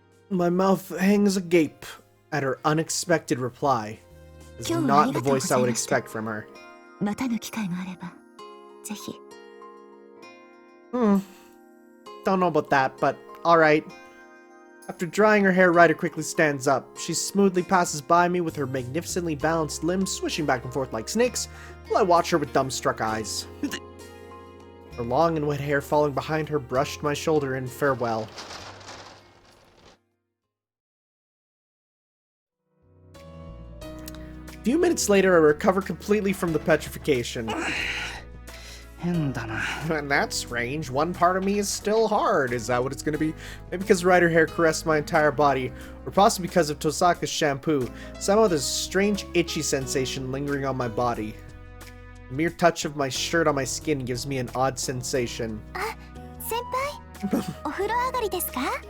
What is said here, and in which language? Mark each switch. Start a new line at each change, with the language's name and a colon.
English: My mouth hangs agape at her unexpected reply. It's not the voice I would expect from her.
Japanese: またの機会があればぜひ。
English: Don't know about that, but alright. After drying her hair, Ryder quickly stands up. She smoothly passes by me with her magnificently balanced limbs swishing back and forth like snakes, while I watch her with dumbstruck eyes. Her long and wet hair falling behind her brushed my shoulder in farewell. A few minutes later, I recover completely from the petrification.
Japanese: 変だな。
English: And that's strange. One part of me is still hard. Is that what it's gonna be? Maybe because Ryder hair caressed my entire body, or possibly because of Tosaka's shampoo. Somehow there's a strange itchy sensation lingering on my body. Mere touch of my shirt on my skin gives me an odd sensation.
Japanese: 先輩お風呂上がりですか